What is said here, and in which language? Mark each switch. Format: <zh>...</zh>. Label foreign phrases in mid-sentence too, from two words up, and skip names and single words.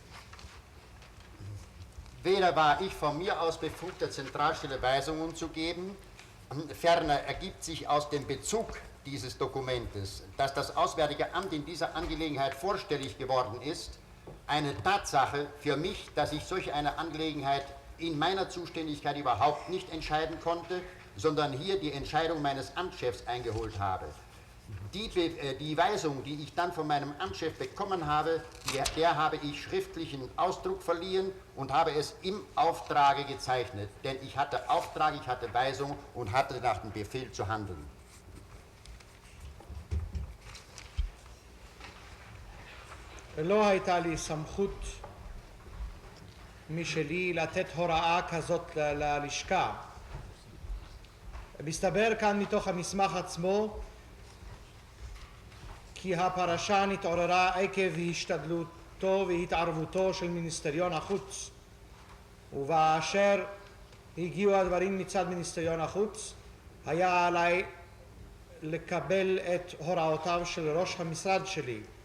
<de>Weder war ich von mir aus befugt, der Zentralstelle Weisungen zu geben, ferner ergibt sich aus dem Bezug dieses Dokumentes, dass das Auswärtige Amt in dieser Angelegenheit vorstellig geworden ist, eine Tatsache für mich, dass ich solch eine Angelegenheit in meiner Zuständigkeit überhaupt nicht entscheiden konnte, sondern hier die Entscheidung meines Amtschefs eingeholt habe. Die Weisung, die ich dann von meinem Amtschef bekommen habe, der habe ich schriftlichen Ausdruck verliehen und habe es im Auftrage gezeichnet. Denn ich hatte Auftrag, ich hatte Weisung und hatte nach dem Befehl zu handeln.</de> <he>לא הייתה לי סמכות משלי לתת הוראה כזאת ללשכה. מסתבר כאן מתוך המסמך עצמו כי הפרשה נתעוררה עקב השתדלותו והתערבותו של מיניסטריון החוץ, ובאשר הגיעו הדברים מצד מיניסטריון החוץ היה עליי לקבל את הוראותיו של ראש המשרד שלי,</he>